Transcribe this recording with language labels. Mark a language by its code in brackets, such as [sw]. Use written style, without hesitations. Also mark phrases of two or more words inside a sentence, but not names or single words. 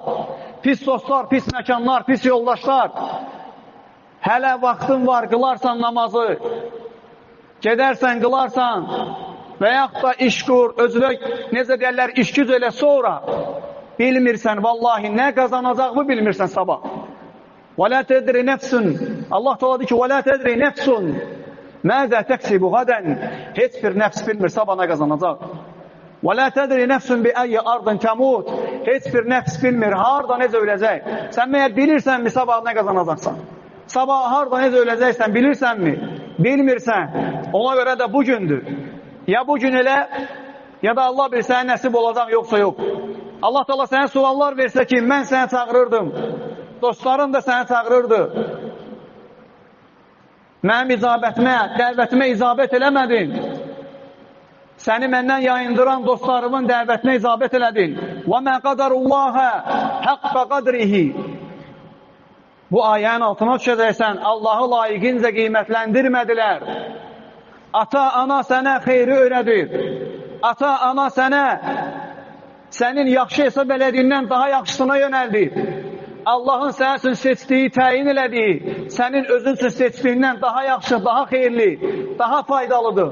[az] Pis dostlar, pis məkanlar, pis yoldaşlar. Hələ vaxtın var, qılarsan namazı, gedərsən, qılarsan və yaxud da iş qur, özünə, necə deyərlər, iş güc elə sonra bilmirsən, vallahi nə qazanacaqmı bilmirsən sabah. [ar] وَلَا تَدْرِ نَفْسٌ [az] Allah Teala deyir ki, [ar] وَلَا تَدْرِ نَفْسٌ مَاذَا تَكْسِبُ غَدًا [az] Heç bir nəfs bilmir, sabah nə qazanacaq. [ar] وَلَا تَدْرِ نَفْسٌ بِأَيِّ أَرْضٍ تَمُوتُ [az] Heç bir nəfs bilmir, harda necə öləcək. Sən məyər bilirsənmi sabah nə qazanacaqsan? Sabah harda necə öləcəksən, bilirsənmi? Bilmirsən. Ona görə də bugündür. Ya bugün elə, ya da Allah bir sənə nəsib olacaq, yoxsa yox. Allah Teala sənə suallar versə ki, mən sənə çağırırdım. Dostların da səni çağırırdı. Mənim icabətimə, dəvətimə icabət eləmədin. Səni məndən yayındıran dostlarımın dəvətinə icabət elədin. [ar] وَمَا قَدَرُ اللّٰهَ حَقَّ قَدْرِهِ [az] Bu ayənin altına düşəcəksən, Allahı layiqincə qiymətləndirmədilər. Ata-ana sənə xeyri öyrədir. Ata-ana sənə sənin yaxşı hesab elədiyindən daha yaxşısına yönəldir. Allahın sənin üçün seçdiyi, təyin elədiyi, sənin özün üçün seçdiyindən daha yaxşı, daha xeyirli, daha faydalıdır.